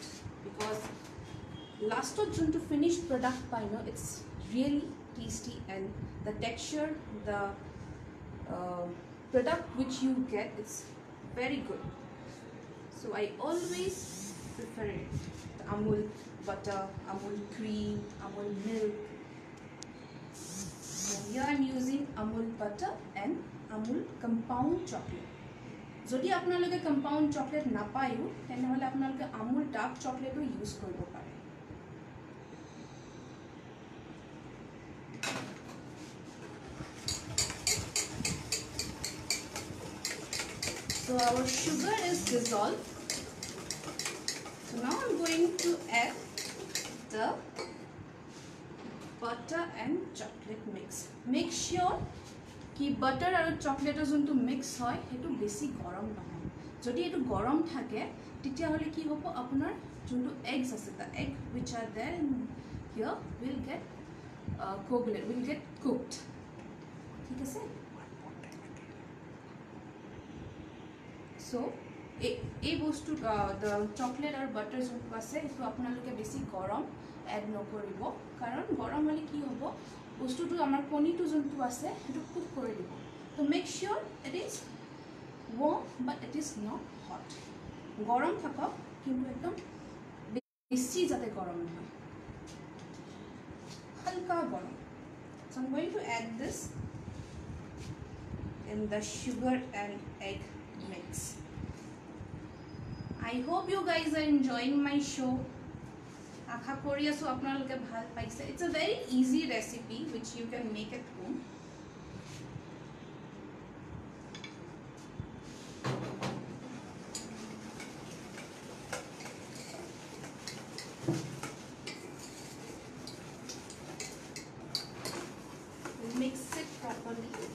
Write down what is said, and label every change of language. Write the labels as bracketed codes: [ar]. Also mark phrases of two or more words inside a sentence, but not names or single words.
[en] because last to finished product by now it's really tasty and the texture, the product which you get is very good. So I always prefer it. The Amul butter, Amul cream, Amul milk. So here I'm using Amul butter and Amul compound chocolate. [as] যদি আপোনালোকে [en] compound chocolate [as] নাপায়ো তেনেহ'লে আপোনালোকে আমুল [en] dark chocolate [as] ইউজ কৰিব পাৰে। [en] So our sugar is dissolved. So now I'm going to add the butter and chocolate mix. Make sure [as] কি বাটাৰ আৰু চকলেটৰ যোনটো মিক্স হয় সেইটো বেছি গৰম নহয়। যদি এইটো গৰম থাকে তেতিয়াহ'লে কি হ'ব, আপোনাৰ যোনটো এগছ আছে [en] the egg which are there in here will get coagulated, will get cooked. [as] ঠিক আছে, so এই বস্তু [en] the chocolate [as] আৰু butter যোনটো আছে সেইটো আপোনালোকে বেছি গৰম এড নকৰিব, কাৰণ গৰম হ'লে কি হ'ব বস্তুটো আমাৰ কণীটো যোনটো আছে সেইটো কুক কৰি দিব। [en] তো make sure it is warm but it is not hot. [as] গৰম থাকক কিন্তু একদম বেছি যাতে গৰম নহয়, হালকা গৰম। [en] So I'm going to add this in the sugar and egg mix. I hope you guys are enjoying my show. [as] আশা কৰি আছো আপোনালোকে ভাল পাইছে। [en] It's a very easy recipe which you can make at home. We'll mix it properly.